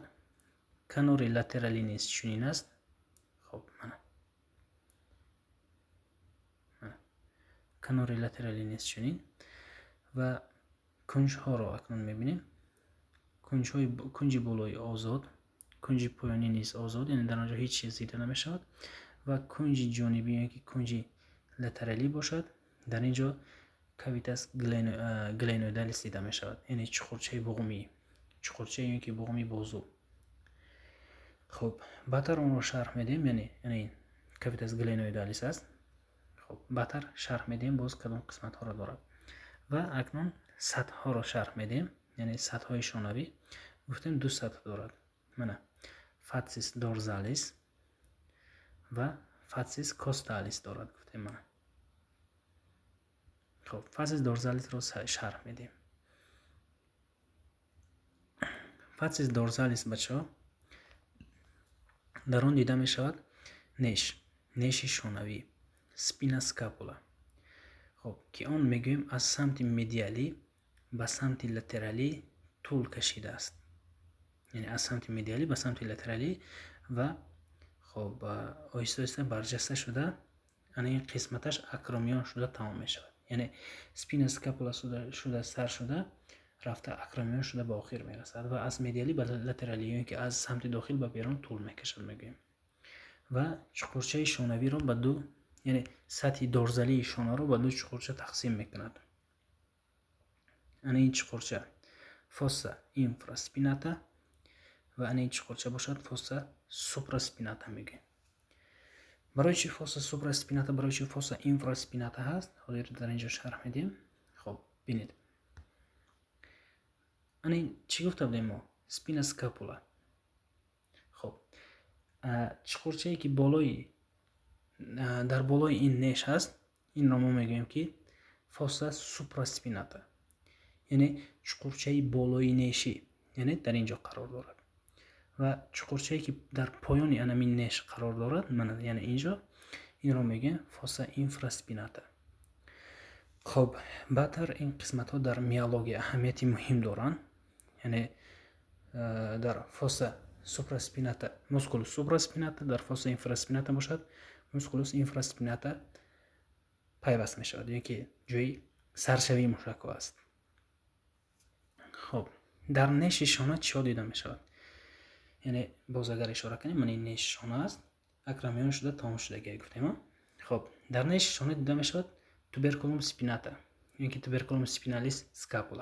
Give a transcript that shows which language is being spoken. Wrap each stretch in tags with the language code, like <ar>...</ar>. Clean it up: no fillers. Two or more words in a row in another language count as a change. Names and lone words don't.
<tg>канори латералӣ низ чунин аст. хоб мана канори латералӣ низ чунин ва кунҷҳоро акнун мебинем. кунҷи болои озод, кунҷи поёнӣ низ озод, яъне дар он ҷо ҳеҷ чиз дида намешавад. ва кунҷи ҷонибӣ, яъне ки кунҷи латералӣ бошад, дар ин ҷо</tg> <la>cavitas glenoidalis</la> <tg>дида мешавад, яъне чуқурчаи буғумӣ, чуқурчаи яъне ки буғуми бозу. хоб баъдтар онро шарҳ медем, яъне ин</tg> <la>cavitas glenoidalis</la> <tg>аст. хоб баъдтар шарҳ медем боз кадом қисматҳоро дорад. ва акнун сатҳҳоро шарҳ медем, яъне сатҳҳои шонавӣ. гуфтем ду сатҳ дорад. мана</tg> <la>facies dorsalis</la> <tg>ва</tg> <la>facies costalis</la> <tg>дорад. гуфтем мана. хоб</tg> <la>facies dorsalisро</la> <tg>шарҳ медем.</tg> <la>facies dorsalis</la> <tg>бачаҳо дар он дида мешавад неши шонавӣ,</tg> <la>spina scapula.</la> <tg>хоб ки он мегӯем аз самти медиалӣ ба самти латералӣ тӯл кашидааст, яъне аз самти медиалӣ ба самти латералӣ ва хоб оҳиста оҳиста барҷаста шуда ана ин қисматаш акромион шуда тамом мешавад. яъне</tg> <la>spina scapula</la> <tg>шуда сар шуда рафта акромион шуда ба охир мерасад ва аз медиалӣ ба латералӣ, яъне ки аз самти дохил ба берун тӯл мекашад мегӯем. ва чуқурчаи шонавиро ба ду, яъне сатҳи дорзалии шонаро ба ду чуқурча тақсим мекунад. ана ин чуқурча</tg> <la>fossa infraspinata</la> <tg>ва ана ин чуқурча бошад</tg> <la>fossa supraspinata</la> <tg>мегӯем. барои чи</tg> <la>fossa supraspinata,</la> <tg>барои чи</tg> <la>fossa infraspinata</la> <tg>ҳаст, ҳозир дар ин ҷо шарҳ медем. хоб бинед, ана ин чӣ гуфта будем мо?</tg> <la>Spina scapula.</la> <tg>хоб чуқурчае ки дар болои ин неш ҳаст, инро мо мегӯем ки</tg> <la>fossa supraspinata,</la> <tg>яъне чуқурчаи болои нешӣ, яъне дар ин ҷо қарор дорад. ва чуқурчае ки дар поёни анамин неш қарор дорад, яъне ин ҷо, инро мегӯем</tg> <la>fossa infraspinata.</la> <tg>хоб баъдтар ин қисматҳо дар миология аҳамияти муҳим доранд, яъне дар</tg> <la>fossa supraspinata musculus supraspinata,</la> <tg>дар</tg> <la>fossa infraspinata</la> <tg>бошад</tg> <la>musculus infraspinata</la> <tg>пайваст мешавад, яке ҷои саршавии мушакҳо аст. хоб дар неши шона чиё дида мешавад? яъне боз агар ишора канем, ман ин неши шона аст, акромион шуда тамом шудагиа гуфтем. хоб дар неши шона дида мешавад</tg> <la>tuberculum spinata</la> <tg>яки</tg> <la>tuberculum spinalis scapula.</la>